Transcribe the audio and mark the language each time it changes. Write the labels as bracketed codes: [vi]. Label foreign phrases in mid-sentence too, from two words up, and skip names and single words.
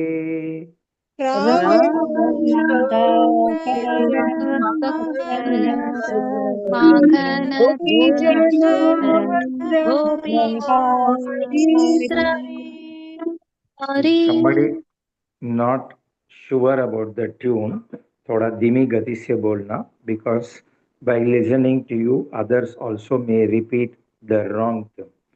[en] Somebody not sure about the tune, [hi] थोड़ा धीमी गति से बोलना, [en] because by listening to you, others also may repeat the wrong tune.